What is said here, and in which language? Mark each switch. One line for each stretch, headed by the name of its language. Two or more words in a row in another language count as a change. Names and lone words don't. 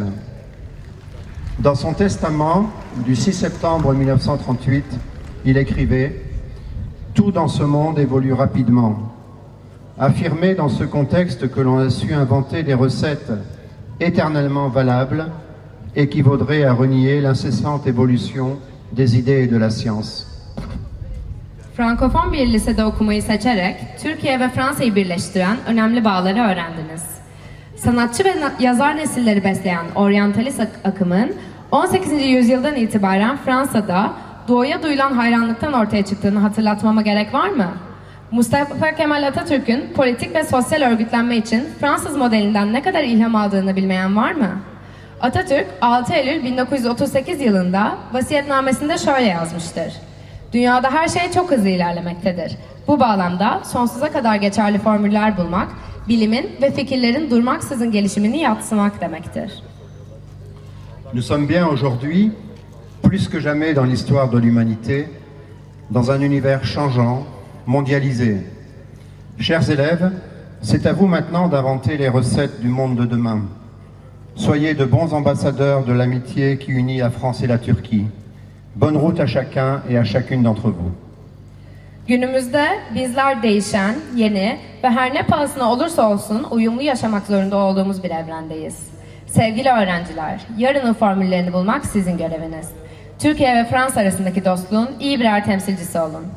French: Dans son testament du 6 septembre 1938, il écrivait « Tout dans ce monde évolue rapidement. Affirmer dans ce contexte que l'on a su inventer des recettes éternellement valables équivaudrait à renier l'incessante évolution des idées et de la science.
Turkish: Frankofon bir lisede okumayı seçerek Türkiye ve Fransa'yı birleştiren önemli bağları öğrendiniz. Sanatçı ve yazar nesilleri besleyen oryantalist akımın 18. yüzyıldan itibaren Fransa'da doğuya duyulan hayranlıktan ortaya çıktığını hatırlatmama gerek var mı? Mustafa Kemal Atatürk'ün politik ve sosyal örgütlenme için Fransız modelinden ne kadar ilham aldığını bilmeyen var mı? Atatürk 6 Eylül 1938 yılında vasiyetnamesinde şöyle yazmıştır. Dünyada her şey çok hızlı ilerlemektedir. Bu bağlamda sonsuza kadar geçerli formüller bulmak, bilimin ve fikirlerin durmaksızın gelişimini yadsımak demektir.
French: Nous sommes bien aujourd'hui, plus que jamais dans l'histoire de l'humanité, dans un univers changeant, mondialisé. Chers élèves, c'est à vous maintenant d'inventer les recettes du monde de demain. Soyez de bons ambassadeurs de l'amitié qui unit la France et la Turquie. Bonne route à chacun et à chacune d'entre vous.
Turkish: Günümüzde bizler değişen, yeni ve her ne pahasına olursa olsun uyumlu yaşamak zorunda olduğumuz bir evrendeyiz. Sevgili öğrenciler, yarının formüllerini bulmak sizin göreviniz. Türkiye ve Fransa arasındaki dostluğun iyi birer temsilcisi olun.